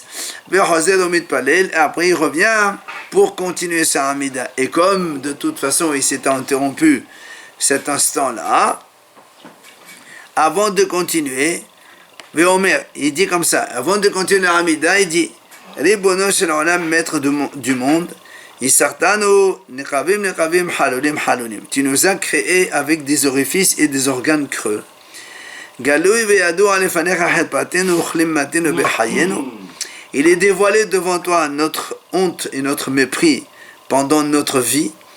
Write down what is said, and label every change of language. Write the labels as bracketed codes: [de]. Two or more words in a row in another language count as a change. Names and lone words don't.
[fr] Et après il revient pour continuer sa Hamida. Et comme de toute façon il s'était interrompu cet instant-là, avant de continuer, il dit comme ça, avant de continuer la Hamida, il dit [he] רבונו של עולם, [fr] maître du monde, tu nous as créés avec des orifices et des organes creux. Il est dévoilé devant toi notre honte et notre mépris pendant notre vie.